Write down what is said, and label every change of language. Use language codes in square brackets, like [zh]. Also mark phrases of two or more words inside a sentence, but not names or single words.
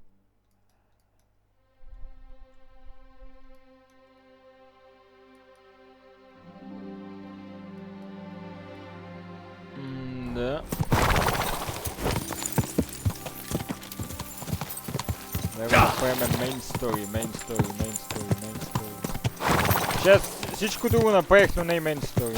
[bg] Да. Трябва да поемем [en] main story. [bg] Сейчас всичко друго направих, но не и [en] main story.